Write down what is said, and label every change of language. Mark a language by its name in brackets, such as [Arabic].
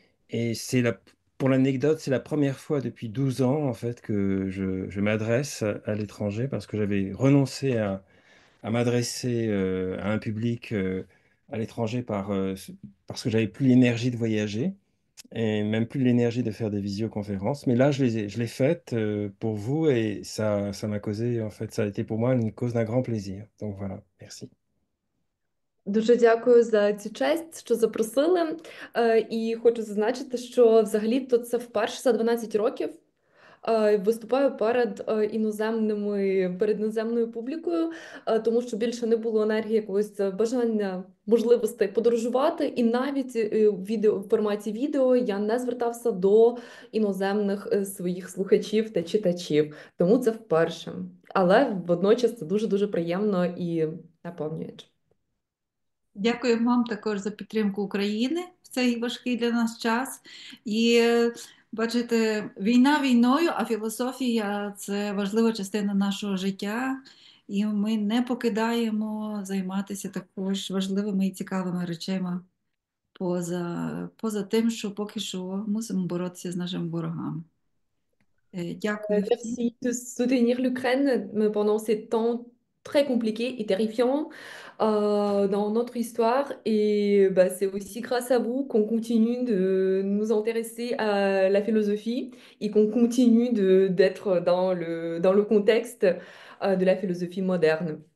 [French] Et pour l'anecdote, c'est la première fois depuis 12 ans en fait que je m'adresse à l'étranger parce que j'avais renoncé à m'adresser à un public à l'étranger parce que j'avais plus l'énergie de voyager et même plus l'énergie de faire des visioconférences. Mais là, je l'ai faite pour vous et ça m'a causé, en fait, ça a été pour moi une cause d'un grand plaisir. Donc voilà, merci. [Ukrainian] Дуже дякую за цю честь, що запросили. І хочу зазначити, що взагалі-то це вперше за 12 років виступаю перед іноземною публікою, тому що більше не було енергії якогось бажання, можливостей подорожувати. І навіть в форматі відео я не звертався до іноземних своїх слухачів та читачів. Тому це вперше. Але водночас це дуже-дуже приємно і наповнююче. Дякую вам також за підтримку України в цей важкий для нас час. І бачите, війна війною, а філософія – це важлива частина нашого життя. І ми не покидаємо займатися також важливими і цікавими речами поза тим, що поки що мусимо боротися з нашими ворогами. Дякую. [French] Merci de soutenir l'Ukraine pendant ces temps très compliqués et terrifiants dans notre histoire. Et c'est aussi grâce à vous qu'on continue de nous intéresser à la philosophie et qu'on continue d'être dans le contexte de la philosophie moderne.